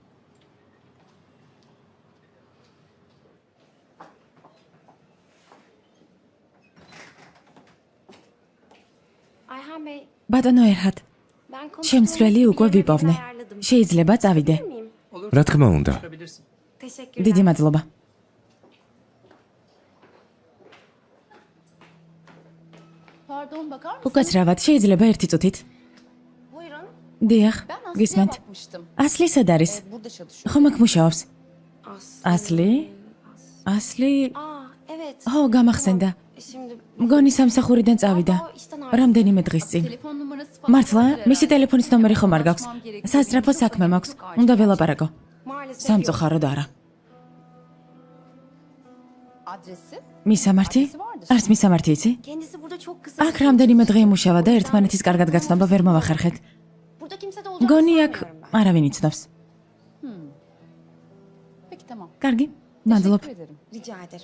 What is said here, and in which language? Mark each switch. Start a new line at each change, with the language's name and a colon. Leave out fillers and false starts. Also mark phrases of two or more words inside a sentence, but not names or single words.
Turkish: Ayhan Bey,
Georgian: ბატონო ერჰად,
Turkish: ben
Georgian: შემცვლელი უკვე ვიპოვნე. შეიძლება წავიდე. რა თქმა უნდა.
Turkish: Çıkabilirsin. Teşekkürler.
Georgian: დიდი მადლობა.
Turkish: Pardon bakar mısın?
Georgian: უკაცრავად, შეიძლება ერთი წუთით?
Turkish: Buyurun.
Georgian: დიახ,
Turkish: Ben Aslı'ya
Georgian: გისმენთ.
Turkish: bakmıştım.
Georgian: ასლი სად არის?
Turkish: Burada çalışıyor.
Georgian: ხომ აქ მუშაობს?
Turkish: Aslı.
Georgian: ასლი? ასლი?
Turkish: Aa, evet.
Georgian: ო, გამახსენდა.
Turkish: Şimdi...
Georgian: მგონი სამსახურიდან წავიდა.
Turkish: Galiba o işten ayrıldı.
Georgian: რამდენიმე დღის წინ.
Turkish: Telefon numarası falan.
Georgian: მართლა,
Turkish: vardır
Georgian: მისი
Turkish: herhalde.
Georgian: ტელეფონის ნომერი ხომ არ გაქვს?
Turkish: Konuşmam gerekiyor.
Georgian: სასწრაფო საქმე მაქვს. უნდა ველაპარაკო.
Turkish: Maalesef yok.
Georgian: სამწუხაროდ არა.
Turkish: Adresi?
Georgian: მისამართი? არც მისამართი იცი?
Turkish: Kendisi burada çok kısa.
Georgian: აქ რამდენიმე დღე იმუშავა და ერთმანეთის კარგად გაცნობა ვერ მოვახერხეთ.
Turkish: Burada kimse de olacak
Georgian: მგონი აქ
Turkish: sanmıyorum ben.
Georgian: არავინ იცნობს.
Turkish: Peki tamam.
Georgian: კარგი, მადლობ.
Turkish: Teşekkür ederim. Rica ederim.